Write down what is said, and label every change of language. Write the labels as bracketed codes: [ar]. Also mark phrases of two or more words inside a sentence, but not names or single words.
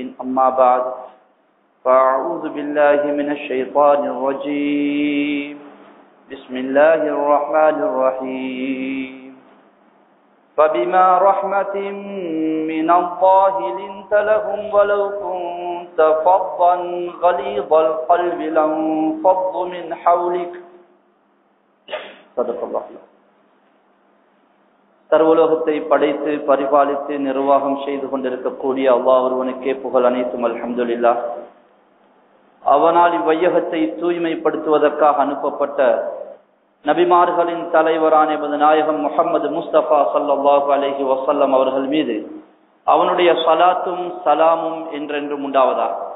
[ar] أما بعد فأعوذ بالله من الشيطان الرجيم بسم الله الرحمن الرحيم فبما رحمة من الله لنت لهم ولو كنت فظا غليظ القلب لانفضوا من حولك صدق الله. [ta] சர்வலோகத்தை படைத்து பரிபாலித்து நிர்வாகம் செய்து கொண்டிருக்கக்கூடிய அல்லாஹ் ஒருவனுக்கே புகழ் அனைத்தும் அல்ஹம்துலில்லாஹ். அவனால் இவ்வையகத்தை தூய்மைப்படுத்துவதற்காக அனுப்பப்பட்ட நபிமார்களின் தலைவரான நாயகம் முஹம்மது முஸ்தபா [ar] صلى الله عليه وسلم [ta] அவர்கள் மீது அவனுடைய ஸலாத்தும் சலாமும் என்றென்றும் உண்டாவதாக.